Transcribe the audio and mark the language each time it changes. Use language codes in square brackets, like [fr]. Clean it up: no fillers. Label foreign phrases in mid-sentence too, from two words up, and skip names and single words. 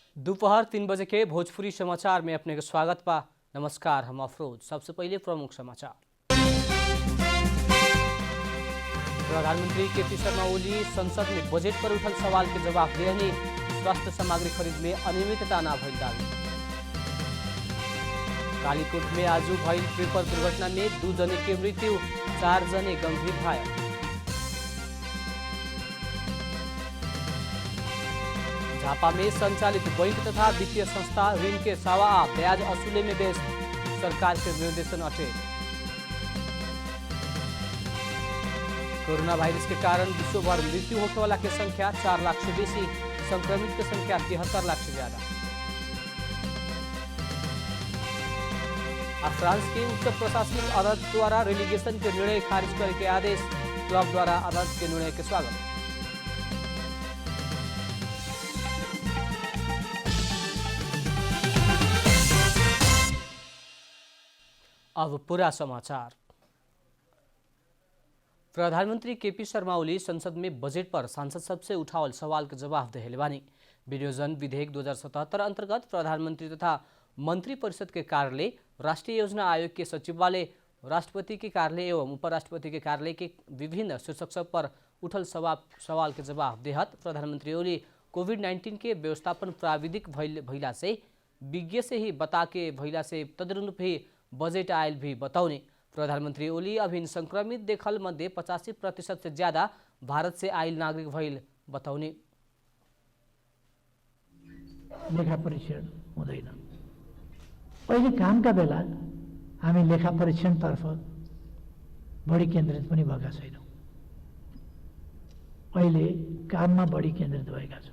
[bho] दोपहर 3 बजे के भोजपुरी समाचार में अपने का स्वागत बा। नमस्कार, हम अफरोज। सबसे पहले प्रमुख समाचार। प्रधानमंत्री केपी शर्मा ओली संसद में बजट पर उठल सवाल के जवाब देहनी। स्वास्थ्य सामग्री खरीद में अनियमितता न भइल दावी। कालीकोट में आज भइल ट्रिपर दुर्घटना में 2 जने के मृत्यु, 4 जने गंभीर घायल। झापा में संचालित बैंक तथा वित्तीय संस्था ऋण के सवा ब्याज असूले में व्यस्त, सरकार के निर्देशन अटे। कोरोना वायरस के कारण विश्वभर मृत्यु होने वाला की संख्या 4 लाख से बेसी, संक्रमित की संख्या 73 लाख से ज्यादा। फ्रांस के उच्च प्रशासनिक अदालत द्वारा रेलिगेशन के निर्णय खारिज करने के आदेश, क्लब द्वारा अदालत के निर्णय के स्वागत। अब पूरा समाचार। प्रधानमंत्री केपी शर्मा ओली संसद में बजट पर सांसद सबसे उठावल सवाल के जवाब देहले बानी। विनियोजन विधेयक 2077 अंतर्गत प्रधानमंत्री तथा मंत्री परिषद के कार्यालय, राष्ट्रीय योजना आयोग के सचिवालय, राष्ट्रपति के कार्यालय एवं उपराष्ट्रपति के कार्यालय के विभिन्न शीर्षक सब पर उठल सवाल के जवाब देहत प्रधानमंत्री ओली कोविड-19 के व्यवस्थापन प्राविधिक भइला से विज्ञ से ही बता के भइला से तदनुरूप ही बजट आयल भी बताउने। प्रधानमंत्री ओली अभिन संक्रमित देखल मध्ये 85% से ज्यादा भारत से आयल नागरिक भइल बताउने। [ne] लेखा परीक्षण हुँदैन। पहिले कामका बेला हामी लेखा परीक्षणतर्फ बढी केन्द्रित पनि भएका छैनौँ। अहिले काममा बढी केन्द्रित भएका छौँ।